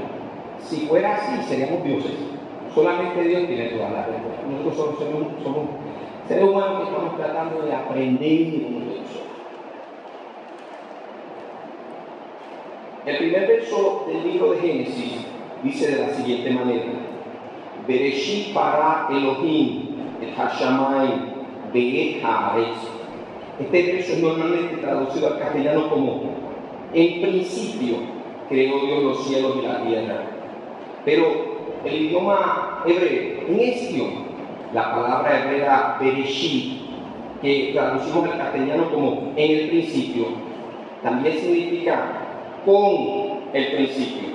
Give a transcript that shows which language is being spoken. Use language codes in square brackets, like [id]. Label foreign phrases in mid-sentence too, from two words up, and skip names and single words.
[es] Si fuera así, seríamos dioses. Solamente Dios tiene toda la verdad. Nosotros somos seres humanos que estamos tratando de aprender de Dios. El primer verso del libro de Génesis dice de la siguiente manera: [he] בראשית ברא אלהים את השמים ואת הארץ. [es] Este verso es normalmente traducido al castellano como: en principio creó Dios los cielos y la tierra. Pero el idioma hebreo, en ese idioma, la palabra hebrea Bereshit, que traducimos al castellano como en el principio, también significa con el principio.